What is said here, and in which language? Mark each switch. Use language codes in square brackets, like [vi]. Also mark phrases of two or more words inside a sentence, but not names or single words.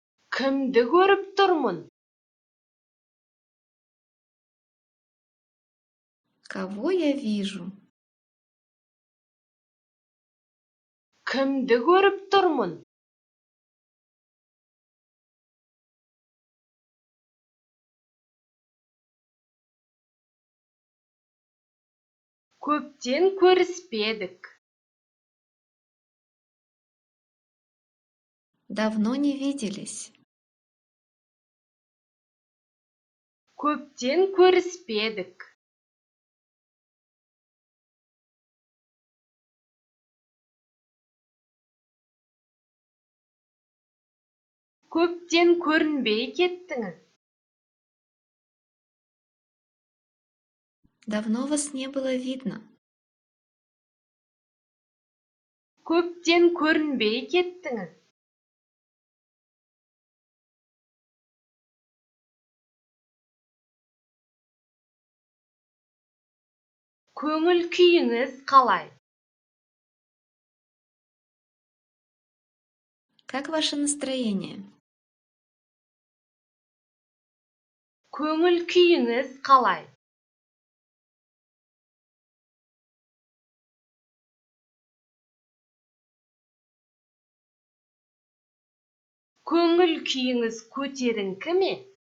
[kk] Кімді көріп тұрмын? [ru] Кого я вижу? [kk] Кімді көріп тұрмын? Көптен көріспедік. [ru] Давно не виделись. [kk] Көптен көріспедік. Көптен көрінбей кеттіңіз. [ru] Давно вас не было видно. [kk] Көптен көрінбей кеттіңіз. Көңіл күйіңіз қалай? [ru] Как ваше настроение? [kk] Көңіл күйіңіз қалай? Көңіл күйіңіз көтеріңкі ме?